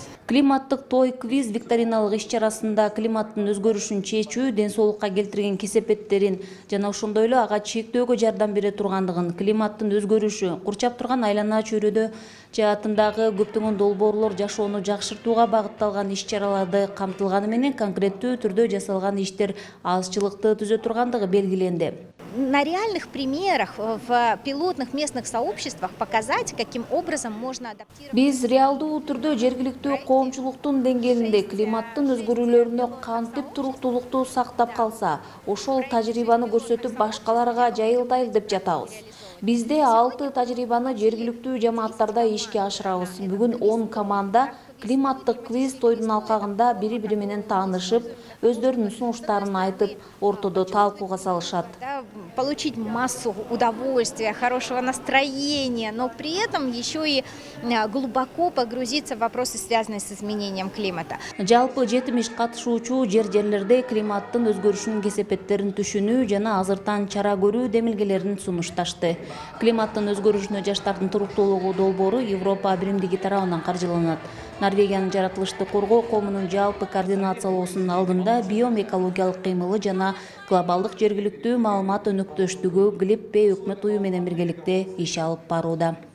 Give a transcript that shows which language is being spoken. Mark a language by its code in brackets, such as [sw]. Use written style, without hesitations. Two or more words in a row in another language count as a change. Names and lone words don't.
[ky] Климаттык той квиз викториналык иш-чарасында климаттын өзгөрүшүн чечүү, ден соолукка келтирген кесепеттерин жана ошондой эле ага чектөөгө жардам бере тургандыгын, климаттын өзгөрүшү курчап турган айлана чөйрөдө жаатындагы көптөгөн долбоорлор жашоону жакшыртууга багытталган иш-чараларды камтылганы менен конкреттүү түрдө жасалган иштер азчылыкты түзө тургандыгы белгиленди. [ru] На реальных примерах в пилотных местных сообществах показать, каким образом можно адаптировать. [ky] Биз реалдуу түрдө жергиликтүү коомчулуктун деңгээлинде климаттын өзгөрүүлөрүнө кантип туруктуулукту сактап калса, ошол тажрыйбаны көрсөтүп башкаларга жайылтайлы деп жатабыз. Бизде 6 тажрыйбаны жергиликтүү жамааттарда ишке ашырабыз. Бүгүн 10 команда климаттык квиз тойдун алкагында бири-бири менен таанышып, өздөрүнүн сунуштарын айтып, ортодо талкууга салышат. [ru] Получить массу удовольствия, хорошего настроения, но при этом еще и глубоко погрузиться в вопросы, связанные с изменением климата. [ky] Жалпы 70 катышуучу жерлерде климаттын өзгөрүшүнүн кесепеттерин түшүнүү жана азыртан чара көрүү демилгелерин сунушташты. Климаттын өзгөрүшүнө жаштардын туруктуулугу долбоору Европа биримдиги тарабынан каржыланат. Норвегиянын жаратылышты коргоо коомунун жалпы координациялоосунун алдында биом экологиялык кыймылы жана глобалдык жергиликтүү маалымат өнөктөштүгү Глиппе өкмөт уюму менен биргеликте иш алып барууда.